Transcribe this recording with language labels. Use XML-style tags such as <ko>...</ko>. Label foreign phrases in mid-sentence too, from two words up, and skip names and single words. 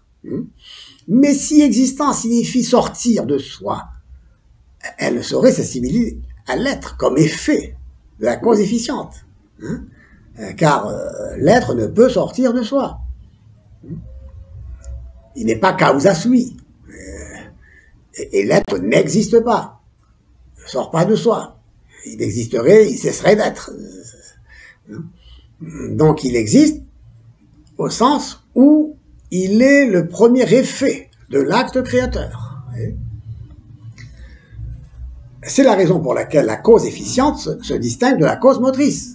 <fr>Mais si existence signifie sortir de soi, elle ne saurait s'assimiler à l'être comme effet de la cause efficiente. Car l'être ne peut sortir de soi. Il n'est pas</fr> <la>causa sui.</la> <fr>Et l'être n'existe pas. Il ne sort pas de soi. Il existerait, il cesserait d'être. Donc il existe au sens où il est le premier effet de l'acte créateur. C'est la raison pour laquelle la cause efficiente se distingue de la cause motrice.</fr>